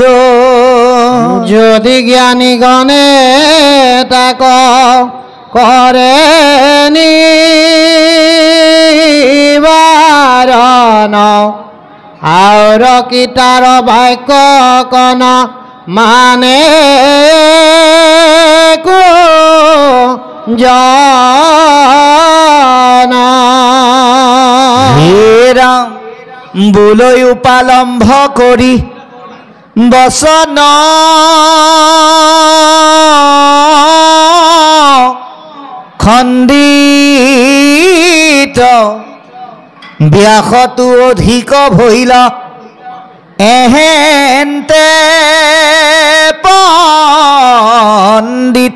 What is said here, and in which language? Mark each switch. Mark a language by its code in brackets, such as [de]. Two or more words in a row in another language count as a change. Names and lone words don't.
[as] যদি জ্ঞানী গণে তাক করে নিবারণ আর কি তার বাক্য কন মানে কো জন হে রাম বুলৈ উপালম্ভ কৰি বচন খণ্ডিত ব্যাসতো অধিক ভৈল এহেন্তে পণ্ডিত